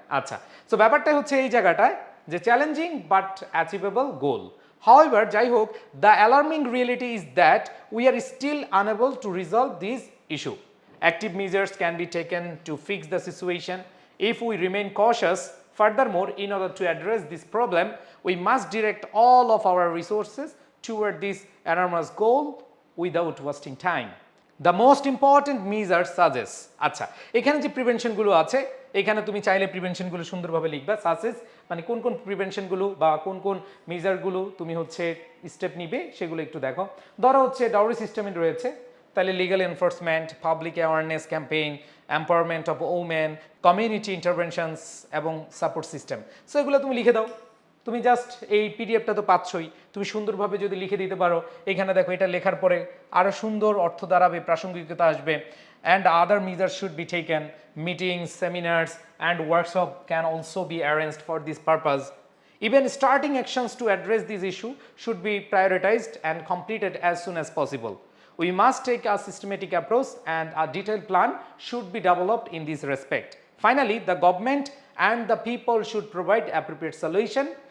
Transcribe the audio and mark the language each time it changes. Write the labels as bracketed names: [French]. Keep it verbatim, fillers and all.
[Bangla] আচ্ছা, তো ব্যাপারটা হচ্ছে এই জায়গাটায় যে [English] Challenging but achievable goal, however, যাই হোক, the alarming reality is that we are still unable to resolve this issue, active measures can be taken to fix the situation if we remain cautious Furthermore, in order to address this problem, we must direct all of our resources toward this enormous goal without wasting time. The most important measure suggests. [Bangla] আচ্ছা, এখানে যে প্রিভেনশনগুলো আছে, এখানে তুমি চাইলে প্রিভেনশনগুলো সুন্দরভাবে লিখবা। Such as মানে কোন কোন প্রিভেনশনগুলো বা কোন কোন মেজারগুলো তুমি হচ্ছে স্টেপ নিবে সেগুলো একটু দেখো। ধরো হচ্ছে ডাউরি সিস্টেমে রয়েছে, তাহলে [English] Legal enforcement, public awareness campaign, empowerment of women, community interventions এবং support system. [Bangla] সো এগুলো তুমি লিখে দাও। তুমি জাস্ট এই পিডিএফটা তো পাচ্ছই, তুমি সুন্দরভাবে যদি লিখে দিতে পারো। এখানে দেখো, এটা লেখার পরে আরও সুন্দর অর্থ দাঁড়াবে, প্রাসঙ্গিকতা আসবে। [English] And other measure should be taken, meetings, seminars and workshop can also be arranged for this purpose. Even starting actions to address this issue should be prioritized and completed as soon as possible. We must take a systematic approach and a detailed plan should be developed in this respect. Finally, the government and the people should provide appropriate solution.